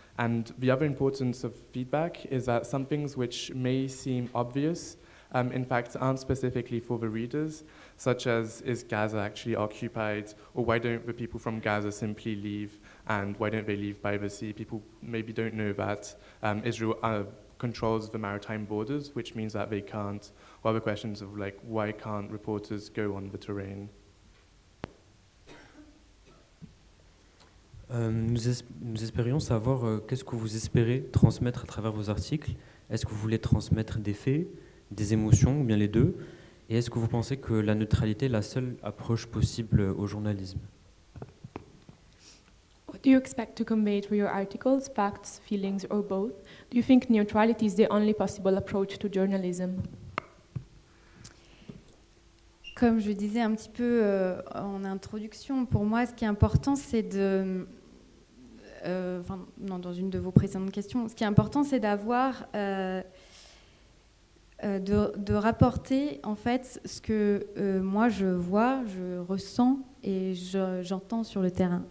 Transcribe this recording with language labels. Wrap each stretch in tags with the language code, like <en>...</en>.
<en>And the other importance of feedback is that some things which may seem obvious, in fact, aren't specifically for the readers, such as, is Gaza actually occupied, or why don't the people from Gaza simply leave, and why don't they leave by the sea? People maybe don't know that Israel controls the maritime borders, which means that they can't, or other questions of like, why can't reporters go on the terrain?</en> <fr>Nous espérions savoir qu'est-ce que vous espérez transmettre à travers vos articles. Est-ce que vous voulez transmettre des faits, des émotions, ou bien les deux? Et est-ce que vous pensez que la neutralité est la seule approche possible au journalisme?</fr> <en>What do you expect to convey through your articles, facts, feelings, or both? Do you think neutrality is the only possible approach to journalism?</en> <fr>Comme je disais un petit peu en introduction, pour moi, ce qui est important, c'est dans une de vos précédentes questions, ce qui est important, c'est d'avoir, de rapporter en fait ce que moi je vois, je ressens et j'entends sur le terrain.</fr>